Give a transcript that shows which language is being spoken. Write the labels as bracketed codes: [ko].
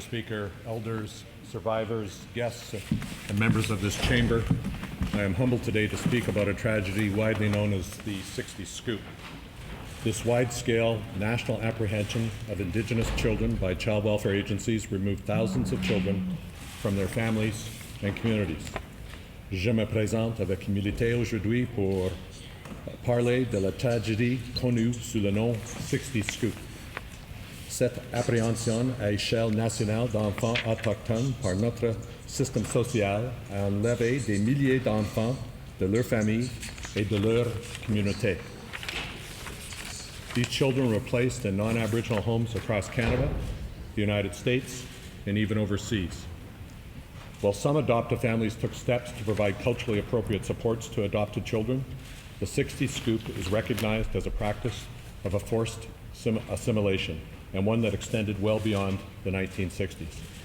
[en] Speaker, elders, survivors, guests, and members of this chamber. I am humbled today to speak about a tragedy widely known as the 60 Scoop. This wide-scale national apprehension of Indigenous children by child welfare agencies removed thousands of children from their families and communities. [fr] Je me présente avec humilité aujourd'hui pour parler de la tragédie connue sous le nom 60 Scoop. Cette appréhension à échelle nationale d'enfants autochtones par notre système social a enlevé des milliers d'enfants de leur famille et de leur communauté. [en] These children were placed in non-Aboriginal homes across Canada, the United States, and even overseas. While some adoptive families took steps to provide culturally appropriate supports to adopted children, the 60 Scoop is recognized as a practice of a forced assimilation, and one that extended well beyond the 1960s.